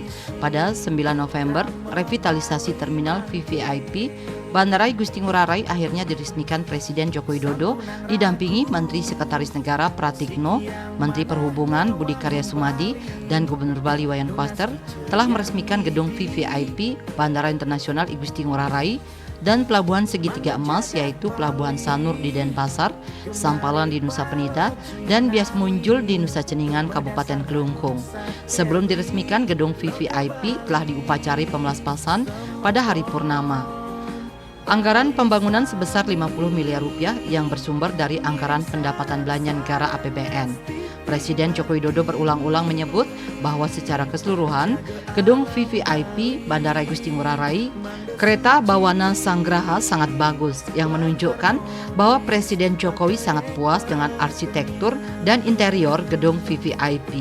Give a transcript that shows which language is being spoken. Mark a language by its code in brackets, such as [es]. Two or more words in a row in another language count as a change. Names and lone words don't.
[id] Pada 9 November, revitalisasi terminal VVIP Bandara I Gusti Ngurah Rai akhirnya diresmikan Presiden Joko Widodo didampingi Menteri Sekretaris Negara Pratikno, Menteri Perhubungan Budi Karya Sumadi, dan Gubernur Bali Wayan Koster telah meresmikan gedung VVIP Bandara Internasional I Gusti Ngurah Rai dan Pelabuhan Segitiga Emas yaitu Pelabuhan Sanur di Denpasar, Sampalan di Nusa Penida, dan Bias Munjul di Nusa Ceningan, Kabupaten Kelungkung. Sebelum diresmikan, gedung VVIP telah diupacari pemelaspasan pada hari purnama. Anggaran pembangunan sebesar 50 miliar rupiah yang bersumber dari anggaran pendapatan belanja negara APBN. Presiden Joko Widodo berulang-ulang menyebut bahwa secara keseluruhan, gedung VVIP Bandara I Gusti Ngurah Rai, kereta Bawana Sanggraha sangat bagus yang menunjukkan bahwa Presiden Jokowi sangat puas dengan arsitektur dan interior gedung VVIP.